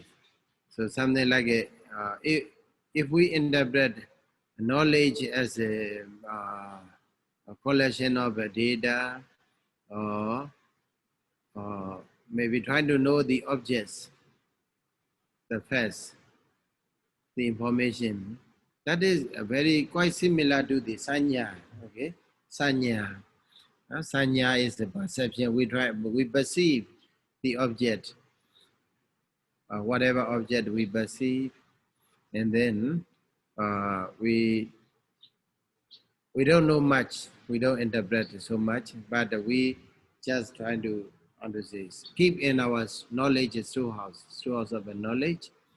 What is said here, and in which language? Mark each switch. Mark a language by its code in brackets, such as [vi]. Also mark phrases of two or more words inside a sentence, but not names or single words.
[en] So something like if we interpret knowledge as a collection of data or maybe trying to know the objects, the facts, the information, that is quite similar to the sanya. Okay, sanya. Sanya is the perception. We perceive the object, whatever object we perceive, and then we don't know much. We don't interpret so much, but we just trying to understand, keep in our knowledge storehouse of the knowledge.